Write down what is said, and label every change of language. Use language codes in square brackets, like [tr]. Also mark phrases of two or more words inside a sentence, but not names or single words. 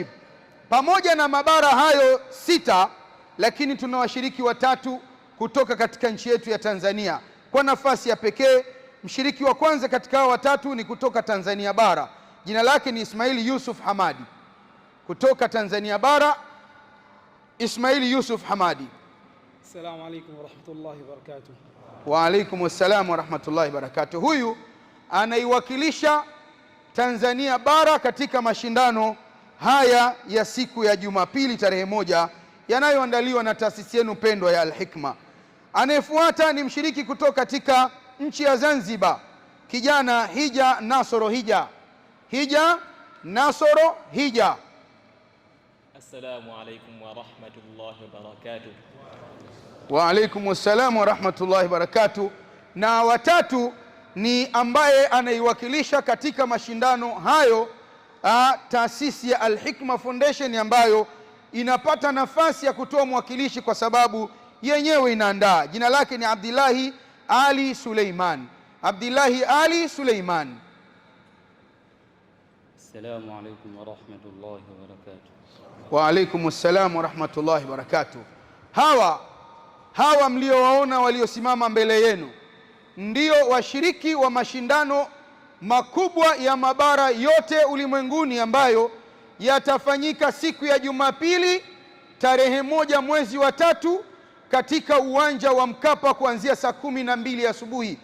[sw] Pamoja na mabara hayo 6, lakini tuna washiriki watatu kutoka katika nchi yetu ya Tanzania. Kwa nafasi ya pekee, mshiriki wa kwanza katika hao watatu ni kutoka Tanzania bara. Jina lake ni Ismail Yusuf Hamadi. Kutoka Tanzania bara, Ismail Yusuf Hamadi. [ar] السلام عليكم ورحمة الله وبركاته. وعليكم السلام ورحمة الله وبركاته. [sw] Huyu anaiwakilisha Tanzania bara katika mashindano haya ya siku ya Jumapili tarehe 1 yanayoandaliwa na taasisi yenu pendwa ya Al-Hikma. Anayefuata ni mshiriki kutoka katika nchi ya Zanzibar, kijana Hija Nasoro Hija. Hija Nasoro Hija. [ar] السلام عليكم ورحمة الله وبركاته. وعليكم السلام ورحمة الله وبركاته. [sw] Na watatu ni ambaye anaiwakilisha katika mashindano hayo taasisi ya Al-Hikma Foundation, ambayo inapata nafasi ya kutoa mwakilishi kwa sababu yenyewe inaandaa. Jina lake ni Abdillahi Ali Suleiman. Abdillahi Ali Suleiman. [ar] السلام عليكم ورحمة الله وبركاته. وعليكم السلام ورحمة الله وبركاته. [sw] Hawa mliowaona waliosimama mbele yenu ndio washiriki wa mashindano makubwa ya mabara yote ulimwenguni ambayo yatafanyika siku ya Jumapili tarehe 1 mwezi wa 3 katika uwanja wa Mkapa kuanzia saa 12 asubuhi.